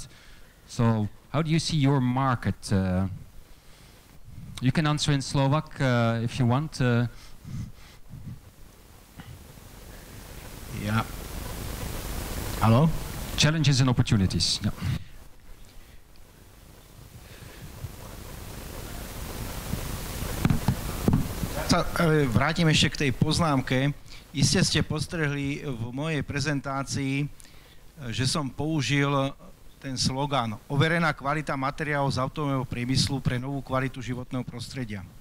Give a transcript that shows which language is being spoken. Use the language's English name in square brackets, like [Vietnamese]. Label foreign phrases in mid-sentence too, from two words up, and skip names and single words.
[English] So how do you see your market? You can answer in Slovak if you want. Yeah. Hello? Challenges and opportunities. Yeah. [Slovak] Vrátim ešte k tej poznámke. Iste ste postrehli v mojej prezentácii, že som použil ten slogan overená kvalita materiálov z automobilového priemyslu pre novú kvalitu životného prostredia.